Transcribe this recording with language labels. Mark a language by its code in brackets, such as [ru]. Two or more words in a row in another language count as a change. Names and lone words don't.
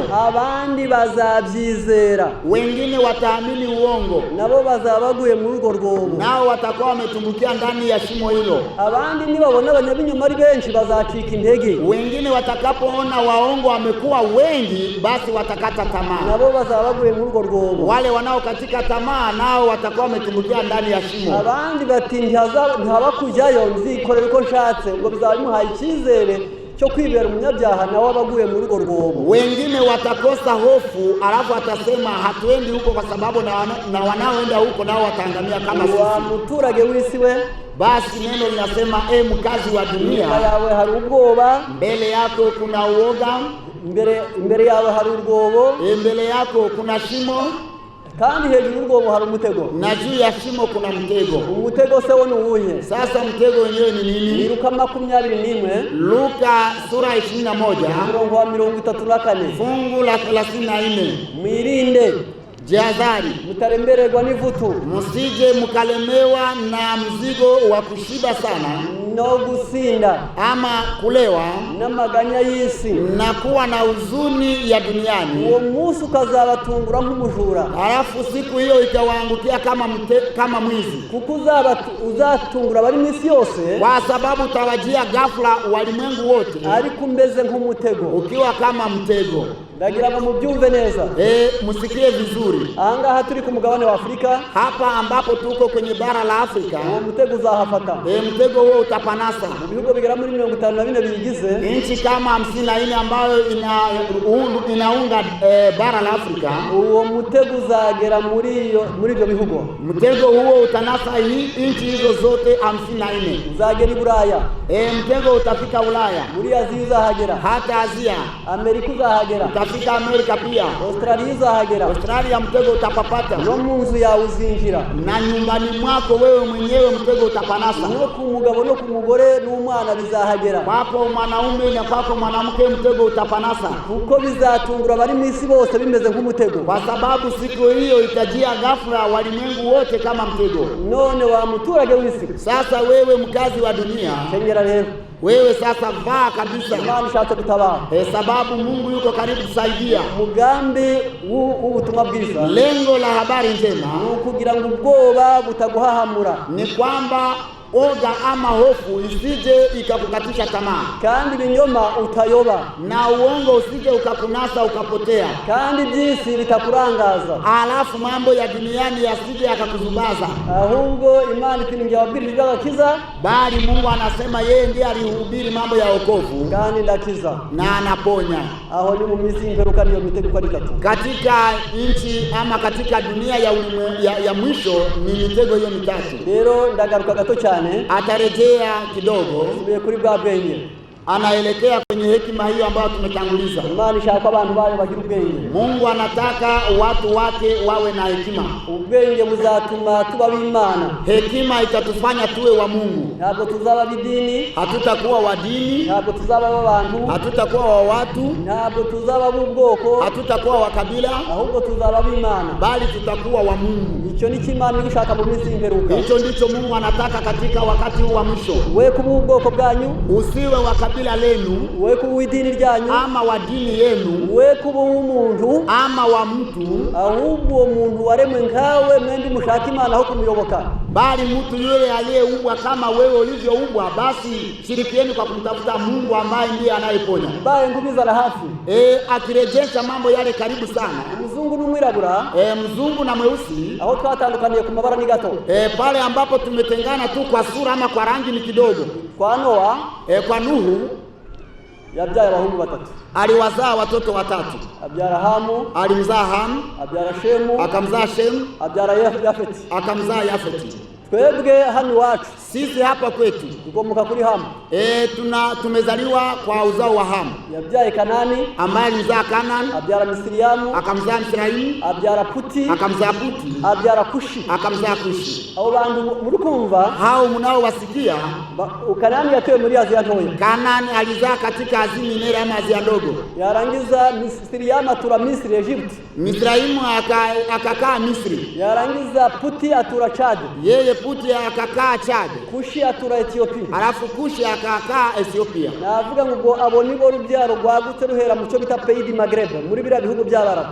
[rw] Abandi bazabyizera, [sw] wengine wataamini uongo, [rw] nabo bazaba baguye muri urwo rwobo, [sw] nao watakuwa wametumbukia ndani ya shimo hilo. [rw] Abandi nibabona abanyabinyoma ari benshi bazacika intege, [sw] wengine watakapoona waongo wamekuwa wengi, basi watakata tamaa, [rw] nabo bazaba baguye muri urwo rwobo. [sw] Wale wanaokatika tamaa nao watakuwa wametumbukia ndani ya shimo. [rw] Abandi bati ntihaba kujyayo, nzikorera uko nshatse, ngo bizaba bimuhaye icyizere cyo kwibera umunyabyaha, nawe abaguye muri urwo rwobo. [sw] Wengine watakosa hofu, alafu atasema hatuendi huko kwa sababu na wanaoenda huko nao wataangamia kama sisi. [rw] Wa muturage w'isi we, [sw] basi neno linasema mkazi wa dunia, [rw] yawe hari ubwoba, [sw] mbele yako kuna uoga, [rw] mbere yawe hari urwobo, [sw] mbele yako kuna shimo, [rw] kandi hejuru y'urwobo hari umutego, [sw] na juu ya shimo kuna mtego. [rw] umutego se wo ni uwuhe? [sw] Sasa mtego wenyewe ni nini? [rw] Luka 21 [sw] Luka sura 21 [rw] umurongo wa 34 [sw] fungu la 34. [rw] mwirinde [sw] Jihadhari, [rw] mutarembererwa n'ivutu, [sw] musije mukalemewa na mzigo wa kushiba sana [rw] no gusinda [sw] ama kulewa [rw] n'amaganya y'isi, [sw] na kuwa na huzuni ya duniani. [rw] uwo munsi ukazabatungura nk'umujura, [sw] Halafu siku hiyo ikawaangukia kama mwizi, [rw] kuko uzatungura bari misi yose, [sw] kwa sababu utawajia ghafla walimwengu wote [rw] ariko umeze nk'umutego, [sw] ukiwa kama mtego. [rw] ndagira ngo mubyumve neza. [sw] Musikie vizuri. [rw] Ahangaha turi ku mugabane wa Afrika, [sw] Hapa ambapo tuko kwenye bara la Afrika, [rw] uwo mutego uzahafata. [sw] mtego huo utapanasa. [rw] Ibihugu bigera muri 54 biyigize, [sw] Nchi kama 54 ambayo inaunga bara la Afrika, [rw] uwo mutego uzagera muri ibyo bihugu. [sw] Mtego huo utanasa nchi hizo zote 54. [rw] Uzagera i Buraya, [sw] Mtego utafika Ulaya, [rw] muri Aziya uzahagera, [sw] hata Asia, [rw] Amerika uzahagera, [sw] utafika Amerika pia, [rw] Australia uzahagera, [sw] Australia mtego utapapata, [rw] no mu nzu yawe uzinjira, [sw] na nyumbani mwako wewe mwenyewe mtego utapanasa, [rw] no ku mugabo no ku mugore n'umwana bizahagera, [sw] kwako mwanaume na kwako mwanamke mtego utapanasa, [rw] kuko bizatungura bari misi bose bimeze nk'umutego, [sw] kwa sababu siku hiyo itajia ghafla walimwengu wote kama mtego. [rw] None wa muturage w'isi, [sw] Sasa wewe mkazi wa dunia, [rw] kenyera rero, [sw] wewe sasa vaa kabisa, [rw] Imana ishatse kutabara, [sw] sababu Mungu yuko karibu kusaidia. [rw] umugambi w'ubutumwa bwiza, [sw] Lengo la habari njema [rw] kugira ngo ubwoba butaguhahamura, [sw] ni kwamba oga ama hofu isije ikakukatisha tamaa, [rw] kandi ibinyoma utayoba, [sw] na uongo usije ukakunasa ukapotea, [rw] kandi by'isi bitakurangaza, [sw] alafu mambo ya duniani yasije yakakuzubaza. [rw] ahubwo Imana iti ninjye wabwirije iby'agakiza, [sw] Bali Mungu anasema yeye ndiye alihubiri mambo ya wokovu [rw] kandi ndakiza, [sw] na anaponya. [rw] aho ni mu minsi y'imperuka niyo mitego uko ari itatu. [sw] Katika nchi ama katika dunia ya mwisho ni mitego hiyo mitatu. [rw] Rero ndagaruka gato cyane, [sw] Atarejea kidogo, [rw] tubiye kuri bwa bwenge, [sw] anaelekea kwenye hekima hiyo ambayo tumetanguliza. [rw] Imana ishaka abantu bayo bagira ubwenge. [sw] Mungu anataka watu wake wawe na hekima. [rw] Ubwenge buzatuma tuba b'Imana. [sw] Hekima itatufanya tuwe wa Mungu. [rw] Ntabwo tuzaba b'idini, [sw] Hatutakuwa wa dini, [rw] ntabwo tuzaba b'abantu, [sw] hatutakuwa wa watu, [rw] ntabwo tuzaba b'ubwoko, [sw] hatutakuwa wa kabila, [rw] ahubwo tuzaba b'Imana. [sw] bali tutakuwa wa Mungu. [rw] Icyo ni Imana igishaka mu minsi y'imperuka. [sw] Hicho ndicho Mungu anataka katika wakati huu wa mwisho. [rw] We kuba ubwoko bwanyu, [sw] Usiwe wa kabila lenu [rw] we kuba idini ryanyu, [sw] ama wa dini yenu [rw] we kuba umuntu, [sw] ama wa mtu, [rw] ahubwo uwo muntu waremwe nkawe mwembi mushaka Imana aho kumuyoboka. [sw] bali mtu yule aliyeumbwa kama wewe ulivyoumbwa, basi shirikieni kwa kumtafuta Mungu ambaye ndiye anayeponya. [rw] Mbaye nkubizana hafi, [sw] Akirejesha mambo yale karibu sana. [rw] umuzungu n'umwirabura, [sw] Mzungu na mweusi, [rw] aho twatandukaniye ku mabara ni gato. [sw] pale ambapo tumetengana tu kwa sura ama kwa rangi ni kidogo. [rw] Kwa Noa [sw] Kwa Nuhu [rw] yabyaye abahungu batatu, [sw] aliwazaa watoto watatu. [rw] abyara Hamu, [sw] Alimzaa Ham, [rw] abyara Shemu, [sw] akamzaa Shem, [rw] abyara Yafeti. [sw] akamzaa Yafeti. [rw] Twebwe hano iwacu [sw] Sisi hapa kwetu [rw] tukomoka kuri Hamu, [sw] tumezaliwa kwa uzao wa Ham, [rw] yabyaye Kanani, [sw] ambaye alimzaa Kanani, [rw] abyara Misiriyamu, [sw] akamzaa Misraimu, [rw] abyara Puti, [sw] akamzaa Puti, [rw] abyara Kushi. [sw] akamzaa Kushi. [rw] Abo bantu muri kumva, [sw] Hao mnaowasikia, [rw] Kanani yatowe muri Aziya ntoya, [sw] Kanani alizaa katika Asia Minere ama Asia ndogo. [rw] yarangiza Misiriyamu atura Misiri, Egypt. [sw] Misraimu akakaa Misri. [rw] Yarangiza Puti atura Chad. [sw] Yeye Puti akakaa Chad. [rw] Kushi atura Ethiopia. [sw] Alafu Kushi akakaa Ethiopia. [rw] Navuga ngo abo nibo rubyaro rwagutse ruhera mu cyo bita Pays du Maghreb, muri bira bihugu by'Abarabu.